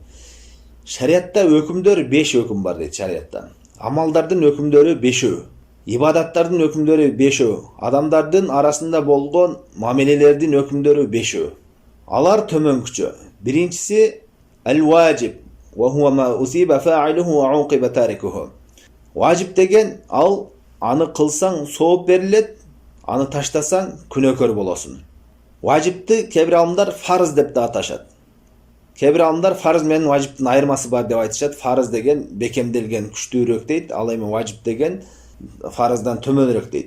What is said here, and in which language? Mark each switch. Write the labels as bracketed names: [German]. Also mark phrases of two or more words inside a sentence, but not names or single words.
[Kyrgyz] Шариатта өкүмдөр 5 өкүм бар дейт шариатта. Амалдардын өкүмдөрү 5, ибадаттардын өкүмдөрү 5, адамдардын арасында болгон мамилелердин өкүмдөрү 5. Алар төмөнкүчө. Биринчиси ал-важиб, [Arabic] وهو ما أثيب فاعله وعوقب تاركه. [Kyrgyz] Важиб деген ал аны кылсаң сооп берилет, аны таштасаң күнөөкөр болосуң. Важибти кээ бир алымдар фарыз деп да аташат. Кээ бир алымдар фарыз менен важибтин айырмасы бар деп айтышат. Фарыз деген бекемделген, күчтүүрөөк дейт, ал эми важиб деген фарыздан төмөнүрөөк дейт.